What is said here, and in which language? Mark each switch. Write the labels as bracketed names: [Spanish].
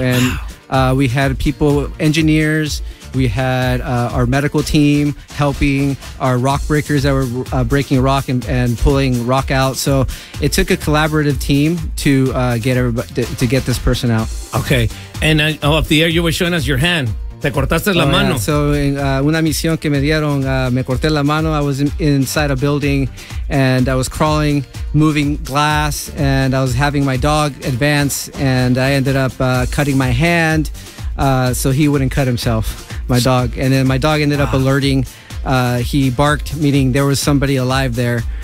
[English] And we had people, engineers, we had our medical team helping, our rock breakers that were breaking rock and pulling rock out. So it took a collaborative team to get this person out. Okay. And off the air, you were showing us your hand. [Spanish] Te cortaste la mano. [English] Yeah. So in [Spanish] una misión que me dieron, me corté la mano. [English] I was inside a building and I was crawling, moving glass, and I was having my dog advance, and I ended up cutting my hand so he wouldn't cut himself, my dog. And then my dog ended up alerting. He barked, meaning there was somebody alive there.